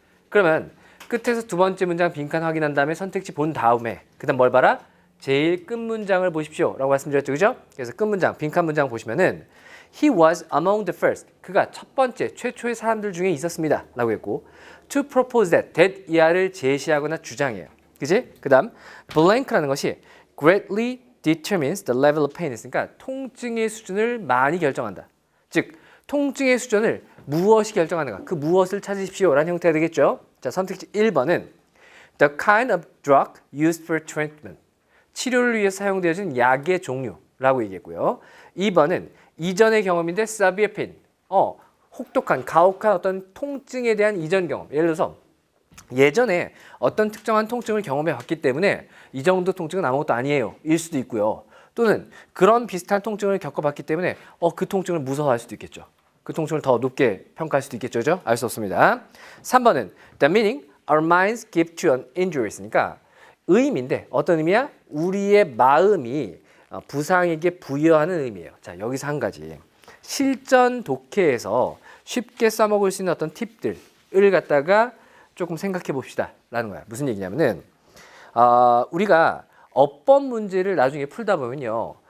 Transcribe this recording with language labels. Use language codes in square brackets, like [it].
[ko] 그러면 끝에서 두 번째 문장 빈칸 확인한 다음에 선택지 본 다음에 그 다음 뭘 봐라? 제일 끝 문장을 보십시오 라고 말씀드렸죠. 그죠? 그래서 끝 문장, 빈칸 문장 보시면은 [en] He was among the first. [ko] 그가 첫 번째, 최초의 사람들 중에 있었습니다 라고 했고 [en] To propose that [ko] 이하를 제시하거나 주장해요. 그지? 그 다음 [en] blank라는 것이 greatly determines the level of pain. [ko] 그러니까 통증의 수준을 많이 결정한다. 즉 통증의 수준을 무엇이 결정하는가? 그 무엇을 찾으십시오 라는 형태가 되겠죠. 자, 선택지 1번은 [en] the kind of drug used for treatment. [ko] 치료를 위해 사용되어진 약의 종류라고 얘기했고요. 2번은 이전의 경험인데 [en] severe pain. [ko] 혹독한, 가혹한 어떤 통증에 대한 이전 경험. 예를 들어서 예전에 어떤 특정한 통증을 경험해 봤기 때문에 이 정도 통증은 아무것도 아니에요. 일 수도 있고요. 또는 그런 비슷한 통증을 겪어봤기 때문에 그 통증을 무서워할 수도 있겠죠. 그 통증을 더 높게 평가할 수도 있겠죠. 알 수 없습니다. 3번은 [en] the meaning our minds give to an injuries니까 [ko] 의미인데 어떤 의미야? 우리의 마음이 부상에게 부여하는 의미예요. 자, 여기서 한 가지. 실전 독해에서 쉽게 써먹을 수 있는 어떤 팁들을 갖다가 조금 생각해 봅시다 라는 거야. 무슨 얘기냐면은 우리가 어법 문제를 나중에 풀다 보면요.